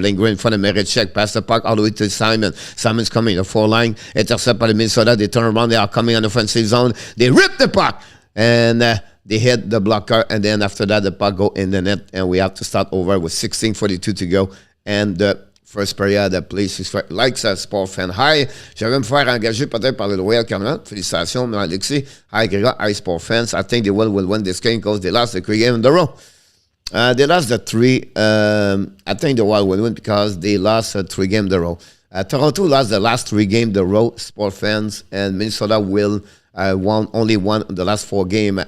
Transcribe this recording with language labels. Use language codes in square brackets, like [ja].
[en] Lindgren in front of Mrazek. Pass the puck all the way to Simon. Simon's coming. The four line. Intercept by the Minnesota. They turn around. They are coming on the offensive zone. They rip the puck. And they hit the blocker. And then after that, the puck go in the net. And we have to start over with 16:42 to go. And first period, please subscribe, like ça, sport fan. [fr] Hi, je vais me faire engager peut-être par le Royal Canada. Félicitations, [en] Alexis. Hi, Grega. Hi, sport fans. I think they will win this game because they lost the 3 games in a row. They lost the 3. I think the Wild will win because they lost 3 games in a row. Toronto lost the last 3 games in a row, sport fans, and Minnesota will only won the last 4 games.